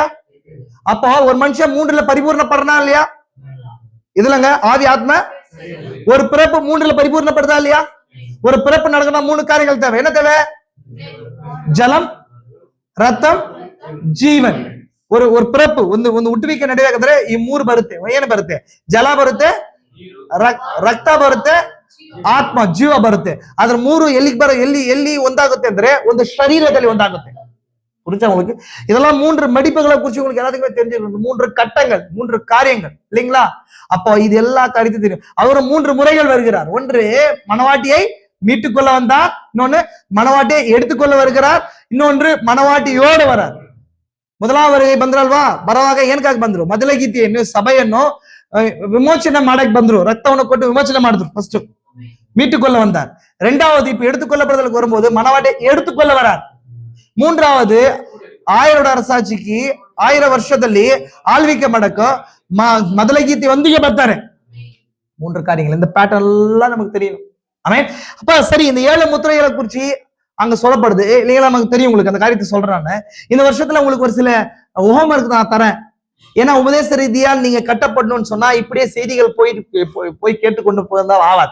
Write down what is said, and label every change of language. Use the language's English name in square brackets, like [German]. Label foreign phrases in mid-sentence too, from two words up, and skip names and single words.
[Tamil] அப்போ ஒரு மனுஷன் 3ல பரிபூர்ணப்படுறா இல்லையா? இதுலங்க ஆவி ஆத்ம ஒரு பிறப்பு 3ல பரிபூர்ணப்படுதா இல்லையா? ஒரு பிறப்பு நடக்கணும் 3 காரியங்கள் தேவை. என்ன தேவை? ஜலம், ரத்தம், ஜீவன். ஒரு பிறப்பு [Kannada] ಒಂದು ಹುಟ್ಟುವಿಕೆ ನಡೆಯಬೇಕಾದ್ರೆ ಈ 3 ಬರುತ್ತೆ. ಏನು ಬರುತ್ತೆ? ಜಲ ಬರುತ್ತೆ, ರಕ್ತ ಬರುತ್ತೆ, ಆತ್ಮ ಜೀವ ಬರುತ್ತೆ. ಅದ್ರ 3 ಎಲ್ಲಿ ಒಂದಾಗುತ್ತೆ ಅಂದ್ರೆ ಒಂದು ಶರೀರದಲ್ಲಿ ಒಂದಾಗುತ್ತೆ. [Tamil] புரிஞ்சா உங்களுக்கு? இதெல்லாம் 3 மடிப்புகளை குறிச்சு உங்களுக்கு எல்லாத்துக்குமே தெரிஞ்சிருக்கும். 3 கட்டங்கள், 3 காரியங்கள் இல்லைங்களா? அப்போ இது எல்லா காரியத்தையும் தெரியும். அவர் 3 முறைகள் வருகிறார். ஒன்று மனவாட்டியை மீட்டுக்கொள்ள வந்தார், இன்னொன்னு மனவாட்டியை எடுத்துக்கொள்ள வருகிறார், இன்னொன்று மனவாட்டியோடு வரார். [Kannada] ಮೊದಲಾವರಿಗೆ ಬಂದ್ರಲ್ವಾ? ಬರುವಾಗ ಏನಕ್ಕಾಗಿ ಬಂದ್ರು? ಮೊದಲ ಗೀತೆಯನ್ನು ಸಭೆಯನ್ನು ವಿಮೋಚನೆ ಮಾಡಕ್ ಬಂದ್ರು, ರಕ್ತವನ್ನು ಕೊಟ್ಟು ವಿಮೋಚನೆ ಮಾಡಿದ್ರು. [Tamil] ಫಸ್ಟ್ மீட்டுக்கொள்ள வந்தார். ரெண்டாவது இப்ப எடுத்துக்கொள்ளப்படுதலுக்கு வரும்போது மனவாட்டியை எடுத்துக்கொள்ள வரார். மூன்றாவது 1000 அரசாட்சிக்கு [Kannada] 1000 ವರ್ಷದಲ್ಲಿ ಆಳ್ವಿಕೆ ಮಾಡಕ ಮೊದಲ ಗೀತೆ ಒಂದಿಗೆ ಬರ್ತಾರೆ. [Tamil] 3 காரியங்கள். இந்த பேட்டர்ன் எல்லாம் நமக்கு தெரியணும். ஆமென். அப்ப சரி, இந்த 7 முத்திரைகளை குறிச்சு அங்க சொல்லப்படுது இல்லைங்களா? நமக்கு தெரியும். உங்களுக்கு அந்த காரியத்தை சொல்றாங்க. இந்த வருஷத்துல உங்களுக்கு ஒரு சில ஹோம்வொர்க் நான் தரேன். ஏன்னா உபதேச ரீதியால் நீங்க கட்டப்படணும்னு சொன்னா இப்படியே செய்திகள் போய் கேட்டுக்கொண்டு போயிருந்தா ஆகாது.